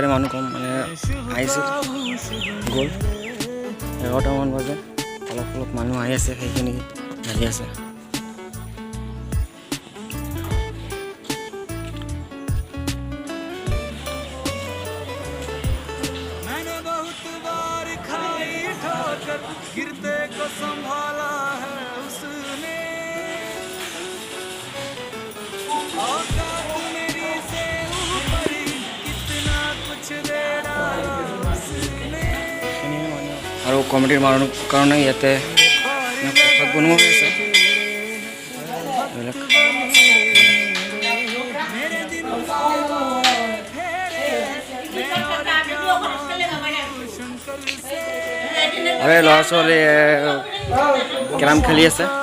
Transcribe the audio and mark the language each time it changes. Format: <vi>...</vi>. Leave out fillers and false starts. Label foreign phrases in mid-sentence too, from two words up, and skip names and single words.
<as>মানুহ কম মানে আহিছিল গ'ল 11টামান বাজে অলপ অলপ মানুহ আহি আছে সেইখিনি আহি আছে</as> <hi>गिरते को संभाला है उसने औकात मेरी से ऊपर कितना कुछ दे डाला उसने</hi> <as>আৰু কমিটিৰ মানুহৰ কাৰণে ইয়াতে প্ৰসাদ বনোৱা হৈছে এইবিলাক আৰু এই ল'ৰা ছোৱালী কেৰম খেলি আছে</as>